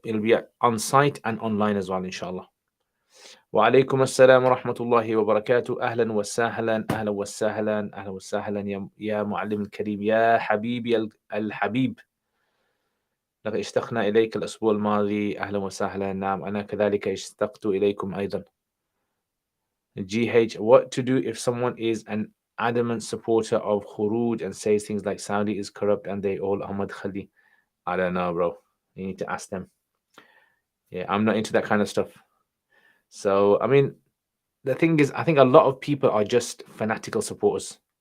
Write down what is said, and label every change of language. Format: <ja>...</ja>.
<en>It'll be on site and online as well, inshallah.</en> <ar>وعليكم السلام ورحمة الله وبركاته. أهلا وسهلا، أهلا وسهلا، أهلا وسهلا يا معلم الكريم، يا حبيبي الحبيب. لقد اشتقنا إليك الأسبوع الماضي. أهلا وسهلا. نعم أنا كذلك اشتقت إليكم أيضا.</ar> <en>GH, what to do if someone is an adamant supporter of Khuruj and says things like Saudi is corrupt and they all Ahmad Khali? I don't know, bro. You need to ask them. Yeah, I'm not into that kind of stuff. So, I mean, the thing is, I think a lot of people are just fanatical supporters.</en>